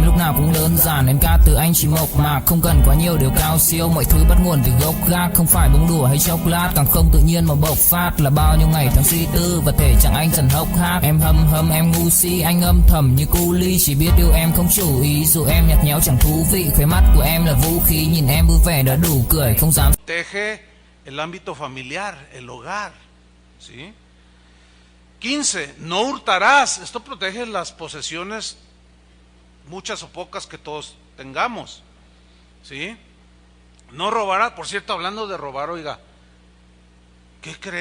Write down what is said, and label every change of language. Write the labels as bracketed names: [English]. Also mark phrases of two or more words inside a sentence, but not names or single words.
[Vietnamese] nào cũng đơn giản, em ca từ anh chỉ mộc mạc, không cần quá nhiều điều cao siêu, mọi thứ bắt nguồn từ gốc gác, không phải bông đùa hay chốc lát, càng không tự nhiên mà bộc phát, là bao nhiêu ngày tháng suy tư và thể trạng anh dần hốc hác. Em hâm em ngu si, anh âm thầm như cu ly, chỉ biết yêu em không chủ ý, dù em nhạt nhẽo chẳng thú vị, khóe mắt của em là vũ khí, nhìn em vui vẻ đã đủ cười, không dám. [Spanish] Protege el ámbito familiar, el hogar, ¿sí? 15, no hurtarás. Esto protege las posesiones, muchas o pocas que todos tengamos, ¿sí? No robarás. Por cierto, hablando de robar, oiga, ¿qué cree?